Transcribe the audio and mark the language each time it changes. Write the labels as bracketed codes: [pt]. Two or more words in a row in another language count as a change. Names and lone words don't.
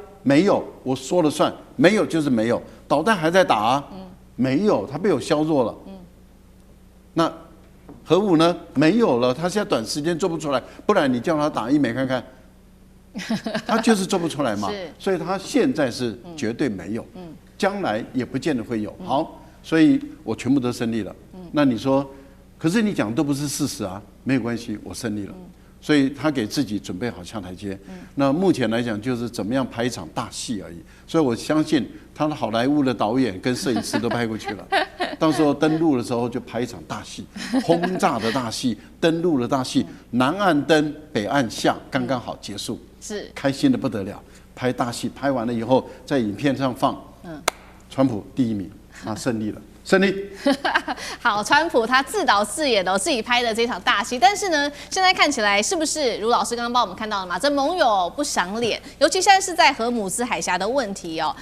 [zh] 沒有，我說了算，沒有就是沒有。導彈還在打啊？沒有，它被我削弱了。那核武呢？沒有了，它現在短時間做不出來，不然你叫他打一枚看看，他就是做不出來嘛。所以他現在是絕對沒有，將來也不見得會有。好，所以我全部都勝利了。那你說？可是你講的都不是事實啊，沒有關係，我勝利了，所以他給自己準備好下台階。那目前來講就是怎麼樣拍一場大戲而已，所以我相信他的好萊塢的導演跟攝影師都派過去了，到時候登陸的時候就拍一場大戲，轟炸的大戲，登陸的大戲，南岸登，北岸下，剛剛好結束，是開心的不得了，拍大戲，拍完了以後在影片上放，川普第一名，勝利了。勝利。好，川普他自導自演的自己拍的這場大戲，但是呢，現在看起來是不是如老師剛剛幫我們看到了嘛？這盟友不賞臉，尤其現在是在荷姆斯海峽的問題哦。